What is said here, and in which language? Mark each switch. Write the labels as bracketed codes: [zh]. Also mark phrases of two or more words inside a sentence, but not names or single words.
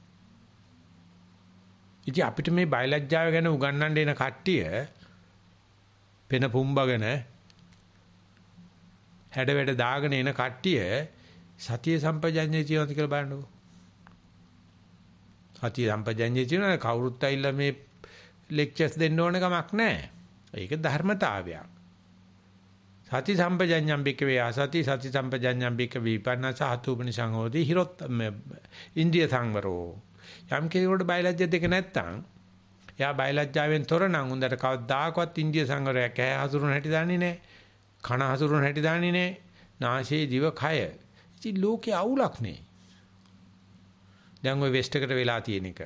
[si] ඉතින් අපිට මේ බයලජ්ජාව ගැන උගන්වන්න එන කට්ටිය පෙන පුම්බගෙන හැඩ වැඩ දාගෙන එන කට්ටිය සතිය සම්පජඤ්ඤේ තියෙනවද කියලා බලන්නකෝ. සතිය සම්පජඤ්ඤේ තියෙනවා කවුරුත් ඇවිල්ලා මේ ලෙක්චර්ස් දෙන්න ඕන කමක් නැහැ. ඒක ධර්මතාවයක්. [pi] සති සම්පජඤ්ඤම් බිකවේ ආසති සති සම්පජඤ්ඤම් බික විපන්නස හතුපනිසං හෝති හිරොත් ඉන්ද්‍රිය සංවරෝ. [si] යම් කෙනෙකුට බයලජ්‍ය දෙක නැත්තම් එයා බයලජ්ජාවෙන් තොර නම් උන්දට කවදාකවත් ඉන්ද්‍රිය සංවරයක් ඇහැ හසුරුවන හැටි දන්නේ නැහැ. කන හසුරුවන හැටි දන්නේ නැහැ. නාසයේ දිව කය. ඉතින් ලෝකේ අවුලක් නේ. දැන් ওই වෙස්ට් එකට වෙලා තියෙන එක.